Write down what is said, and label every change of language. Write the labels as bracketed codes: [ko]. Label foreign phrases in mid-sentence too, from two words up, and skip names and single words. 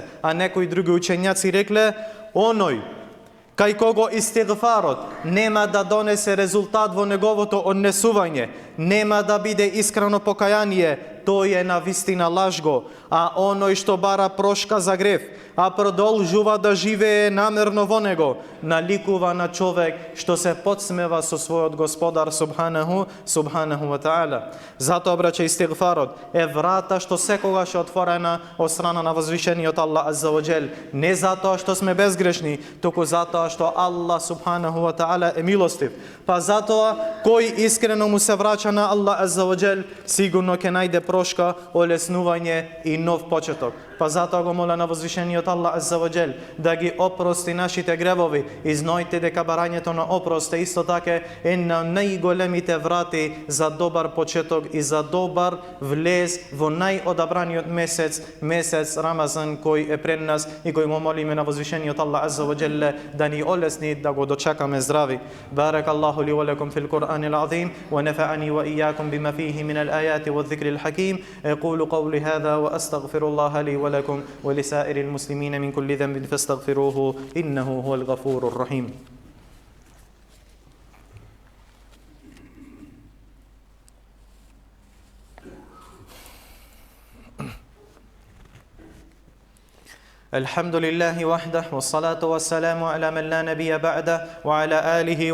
[mk] А некои други учењаци рекле, оној кај кого истигфарот нема да донесе резултат во неговото однесување, нема да биде искрено покаяние, тој е на вистина лажго, а оној што бара прошка за грев, а продолжува да живее намерно во него, наликува на човек што се подсмева со својот Господар [ar] سبحانه وتعالى. [mk] Затоа, браќа, истигфарот е врата што секогаш е отворена од страна на возвишениот Аллах [ar] عز وجل, [mk] не затоа што сме безгрешни, туку затоа што Аллах [ar] سبحانه وتعالى [mk] е милостив. Па затоа кој искрено му се враќа на Аллах [ar] عز وجل, [mk] сигурно ќе најде прошка, олеснување и нов почеток. Па затоа го моля на возвишениот Аллах [ar] عز وجل [mk] да ги опрости нашите гревови и знајте дека барањето на опрост е исто така една најголемите врати за добар почеток и за добар влез во најодабраниот месец Рамазан кој е пред нас и кој го молиме на возвишениот Аллах [ar] عز وجل [mk] да ни олесни да го дочекаме здрави. [ar] بارك الله لي ولكم في القرآن العظيم ونفعني وإياكم بما فيه من الآيات والذكر الحكيم. أقول قولي هذا وأستغفر الله لي ولكم ولسائر المسلمين من كل ذنب فاستغفروه إنه هو الغفور الرحيم. الحمد لله وحده والصلاة والسلام على من لا نبي بعده وعلى آله